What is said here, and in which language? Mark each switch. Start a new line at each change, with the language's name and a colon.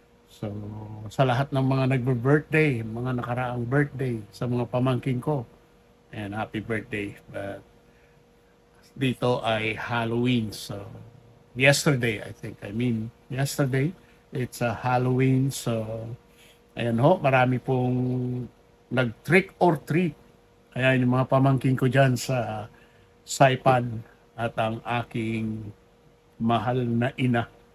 Filipino: So sa lahat ng mga nagbe-birthday, mga nakaraang birthday, sa mga pamangkin ko,
English: and happy birthday.
Filipino: But dito ay Halloween.
English: So, yesterday, yesterday, it's a Halloween.
Filipino: So, ayan ho, marami pong nag-trick or treat. Ayan, yung mga pamangkin ko dyan sa Saipan at ang aking mahal na ina.